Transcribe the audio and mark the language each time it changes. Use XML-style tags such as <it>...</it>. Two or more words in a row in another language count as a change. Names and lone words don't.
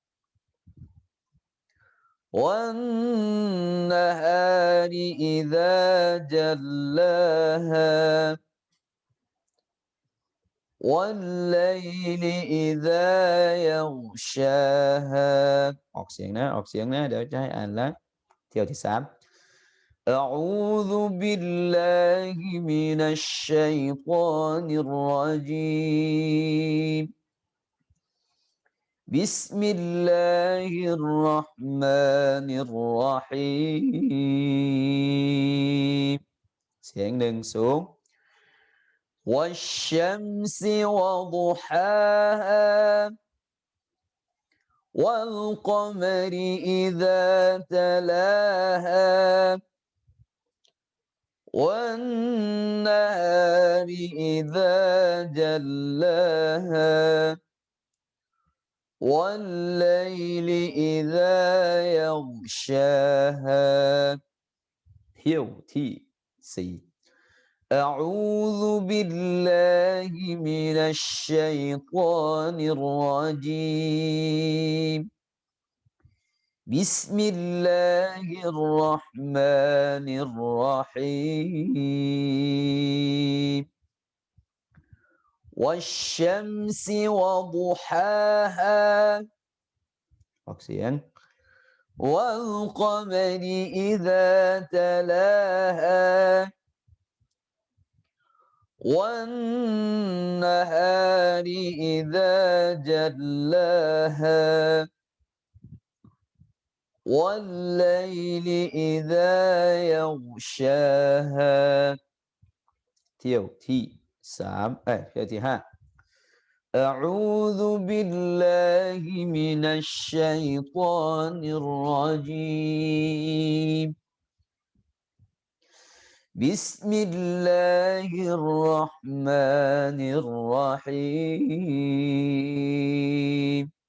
<ar>والنهار إذا جلاها والليل إذا يغشاها</ar> <th>ออกเสียงนะเดี๋ยวจะให้อ่านแล้วเที่ยวที่3</th> <ar>أعوذ بالله من الشيطان الرجيم بسم الله الرحمن الرحيم</ar> <th>เสียง1 สูง</th> <ar>والشمس وضحاها والقمر إذا تلاها والنهار إذا جلاها والليل إذا يغشاها</ar> <th>เที่ยวที่4</th> <ar>أعوذ بالله من الشيطان الرجيم بسم الله الرحمن الرحيم والشمس وضحاها</ar> <th>ออกเสียง</th> <ar>والقمر إذا تلاها والنهار إذا جلاها والليل إذا يغشاها</ar> <th>เที่ยวที่3เที่ยวที่5</th> <ar>أعوذ بالله من الشيطان الرجيم بسم الله الرحمن الرحيم</ar>